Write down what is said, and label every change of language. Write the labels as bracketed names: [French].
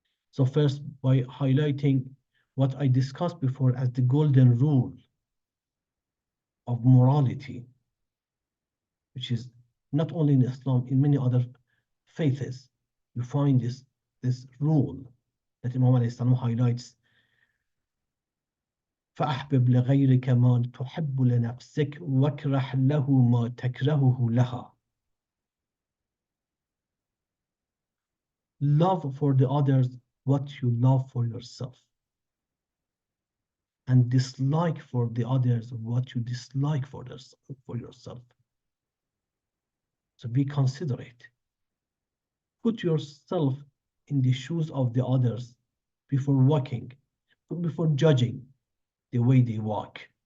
[English] So first, by highlighting what I discussed before as the golden rule of morality, which is not only in Islam, in many other faiths, you find this rule that Imam Ali Salam highlights. [Arabic] فأحبب لغيرك ما تحب لنفسك واكره له ما تكرهه لها. [English] Love for the others what you love for yourself, and dislike for the others what you dislike for yourself. So be considerate. Put yourself in the shoes of the others before walking, before judging the way they walk.